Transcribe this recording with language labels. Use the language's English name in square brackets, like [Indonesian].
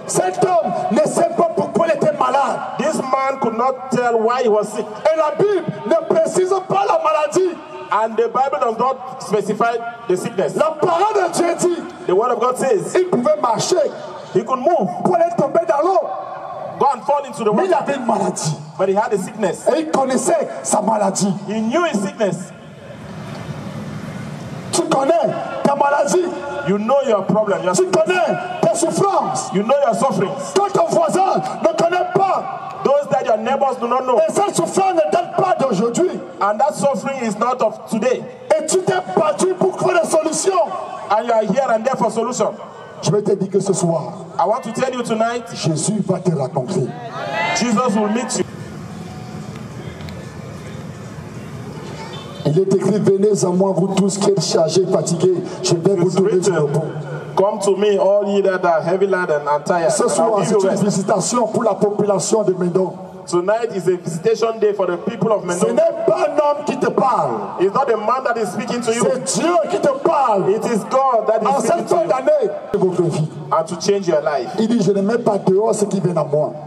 [French] Cet homme ne sait pas pourquoi il était malade. [English] This man could not tell why he was sick. [French] Et la Bible ne précise pas la maladie. [English] And the Bible does not specify the sickness. [French] La parole de Dieu dit, [English] the word of God says, [French] il pouvait marcher. [English] He could move. [French] Pour aller tomber dans l'eau. [English] Go and fall into the water. [French] Mais il avait une maladie. [English] But he had a sickness. [French] Et il connaissait sa maladie. [English] He knew his sickness. [French] Tu connais ta maladie. [English] You know your problem. [French] Tu connais tes souffrances. [English] You know your sufferings. [French] Quand ton voisin ne connaît pas. [English] Those that your neighbors do not know. [French] Et cette souffrance ne date pas d'aujourd'hui. [English] And that suffering is not of today. [French] Et tu t'es battu pour trouver des solutions. [English] And you are here and there for solution. [French] Je vais te dire que ce soir, [English] I want to tell you tonight, [French] Jésus va te rencontrer. [English] Jesus will meet you. [French] Il est écrit, venez à moi, vous tous qui êtes chargés, fatigués, je vais vous donner du repos. [English] Come to me, all ye that are heavy laden and tired. [French] Ce soir, c'est une visitation pour la population de Médon. [English] Tonight is a visitation day for the people of Médon. [French] Ce n'est pas un homme qui te parle. [English] It's not a man that is speaking to you. [French] C'est Dieu qui te parle. [English] It is God that is speaking to you. [French] Votre vie. [English] And to change your life. [French] Il dit, je ne mets pas dehors ceux qui viennent à moi.